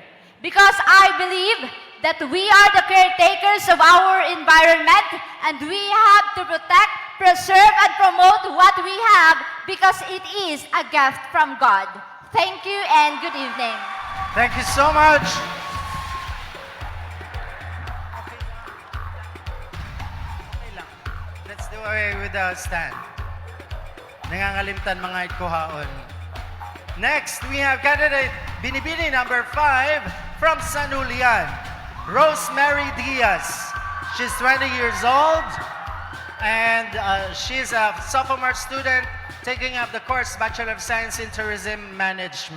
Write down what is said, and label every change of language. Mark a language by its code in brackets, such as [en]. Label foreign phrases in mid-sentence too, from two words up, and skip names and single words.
[en] Because I believe that we are the caretakers of our environment and we have to protect, preserve, and promote what we have because it is a gift from God. Thank you and good evening. Thank you so much. [tl] Okay lang. [en] Let's do away with the stand. [war] Nangangalimtan mga ikuhaon. [en] Next, we have candidate Binibining number 5 from San Julian, Rosemary Diaz. She's 20 years old and she's a sophomore student taking up the course Bachelor of Science in Tourism Management.